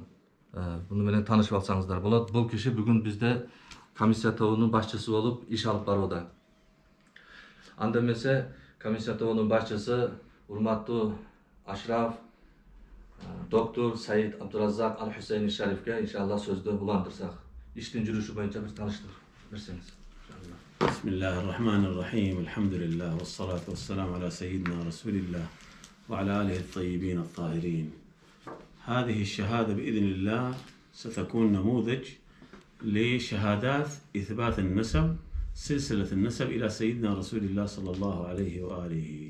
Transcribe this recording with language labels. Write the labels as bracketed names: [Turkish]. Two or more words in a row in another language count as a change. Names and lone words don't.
[Kyrgyz] Буну менен таанышып алсаңыздар болот. Бул киши бүгүн бизде комиссия тобунун башчысы болуп иш алып барууда. Анда эмесе комиссия тобунун башчысы урматтуу Ашраф доктор Саид Абдуразак Аль-Хусейни Шарифке иншалла сөздү улантырсак, иштин жүрүшү боюнча бир тааныштырып берсеңиз. [Arabic] بسم الله الرحمن الرحيم الحمد لله والصلاة والسلام على سيدنا رسول الله وعلى آله الطيبين الطاهرين. هذه الشهادة بإذن الله ستكون نموذج لشهادات إثبات النسب سلسلة النسب إلى سيدنا رسول الله صلى الله عليه وآله.